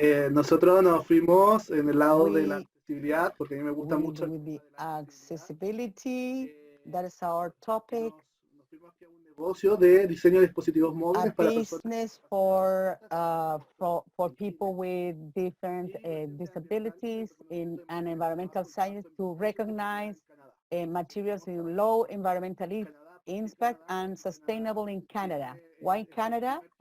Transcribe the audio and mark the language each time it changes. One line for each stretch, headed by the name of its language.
Spanish: Nosotros nos fuimos en el lado de la accesibilidad, porque a mí me gusta mucho.
English: With the accessibility, that is our topic.
Spanish: Nos fuimos aquí a un negocio de diseño de dispositivos móviles para
English: business for people with different disabilities in an environmental science to recognize materials with low environmental impact and sustainable in Canada. Why Canada?